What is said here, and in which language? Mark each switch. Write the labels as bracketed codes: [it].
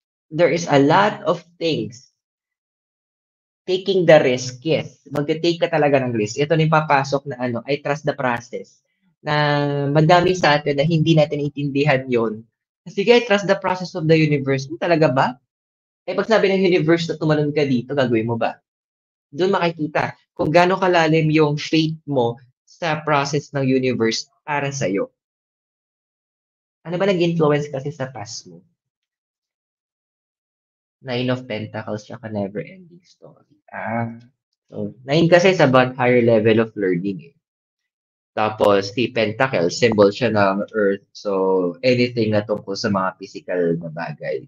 [en] There is a lot of things. Taking the risk, yes. [tl] Magte-take ka talaga ng risk. Ito na yung papasok na ano, [en] I trust the process. [tl] Na madami sa atin na hindi natin intindihan yon. [en] Sige, I trust the process of the universe. [tl] Talaga ba? Eh, pag sabi ng universe na tumalon ka dito, gagawin mo ba? Doon makikita kung gaano kalalim yung faith mo sa process ng universe para sa'yo. Ano ba nag-influence kasi sa past mo? [en] Nine of Pentacles tsaka never-ending story. So, nine kasi is about higher level of learning eh. [tl] Tapos, si Pentacle, symbol siya ng Earth. So, anything na tungkol sa mga physical na bagay.